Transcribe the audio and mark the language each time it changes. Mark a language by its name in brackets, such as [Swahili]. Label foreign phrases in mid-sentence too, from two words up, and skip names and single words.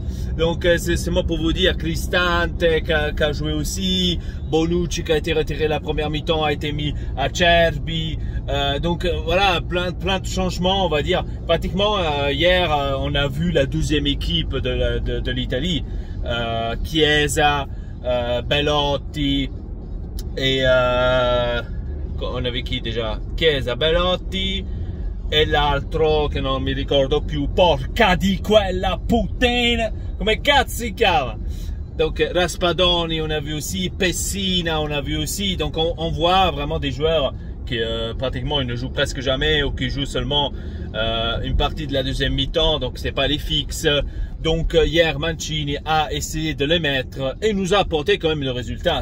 [French] Donc c'est moi pour vous dire, Cristante qui a joué aussi, Bonucci qui a été retiré la première mi-temps, a été mis à Cerbi, donc voilà, plein de changements, on va dire. Pratiquement hier on a vu la deuxième équipe de l'Italie, Chiesa, Belotti et on avait qui déjà? [Italian] Chiesa, Belotti e l'altro che non mi ricordo più, porca di quella puttana, come cazzo si chiama? [French] Donc Raspadoni on a vu aussi, Pessina on a vu aussi, donc on voit vraiment des joueurs qui pratiquement ils ne jouent presque jamais ou qui jouent seulement une partie de la deuxième mi-temps, donc c'est pas les fixes. Donc hier Mancini a essayé de les mettre et nous a apporté quand même le résultat.